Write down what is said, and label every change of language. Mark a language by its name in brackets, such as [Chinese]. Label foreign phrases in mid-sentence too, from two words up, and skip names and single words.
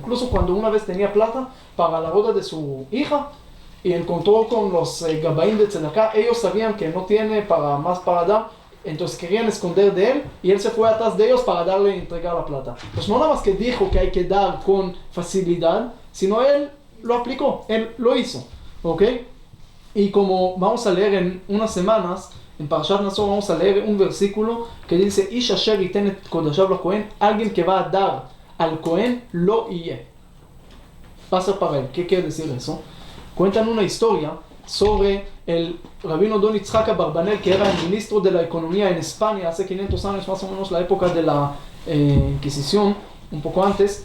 [Spanish] Incluso cuando una vez tenía plata para la boda de su hija, y encontró con los Gabaim de Tzedakah, ellos sabían que no tiene más para dar, entonces querían esconder de él, y él se fue atrás de ellos para darle y entregar la plata. Pues no nada más que dijo que hay que dar con facilidad, sino él lo aplicó, él lo hizo, ¿ok? Y como vamos a leer en unas semanas, en Parashat Naso vamos a leer un versículo que dice, [Hebrew] איש אשר יתן את קדשיו לכהן, [Spanish] alguien que va a dar al Cohen lo yeh. Va a ser para él. ¿Qué quiere decir eso? Cuentan una historia sobre el rabino Don Yitzhak Abarbanel, que era el ministro de la economía en España hace 500 años, más o menos la época de la Inquisición, un poco antes.